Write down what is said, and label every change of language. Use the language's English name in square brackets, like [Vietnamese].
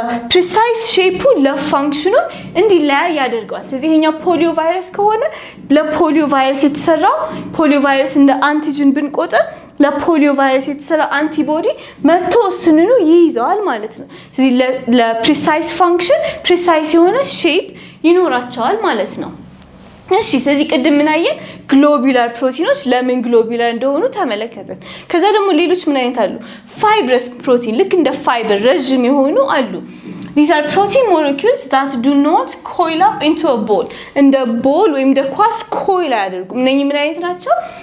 [Amharic] ፕሪሳይስ ሼፑ ለፋንክሽኑ እንዲለያይ ያደርገዋል። ስለዚህ ይሄኛው ፖሊዮ ቫይረስ ከሆነ ለፖሊዮ ቫይረስ የተሰራው ፖሊዮ ቫይረስ እንደ አንቲጅን ብንቆጥር ለፖሊዮ ቫይረስ የተሰራ አንቲቦዲ መጥቶ እሱንኑ ይይዘዋል ማለት ነው። ስለዚህ ለፕሪሳይስ ፋንክሽን ፕሪሳይስ የሆነ ሼፕ ይኖራቸዋል ማለት ነው። እሺ ስለዚህ ቅድም ምን አየን? ግሎቡላር ፕሮቲኖች ለምን ግሎቡላር እንደሆኑ ተመለከትን። ከዛ ደግሞ ሌሎች ምን አይነት አሉ? ፋይብረስ ፕሮቲን ልክ እንደ ፋይበር ረጅም የሆኑ አሉ። [English] These are protein molecules that do not coil up into a ball. [Amharic] እንደ ቦል ወይም እንደ ኳስ ኮይል አያደርጉም። እነኚህ ምን አይነት ናቸው?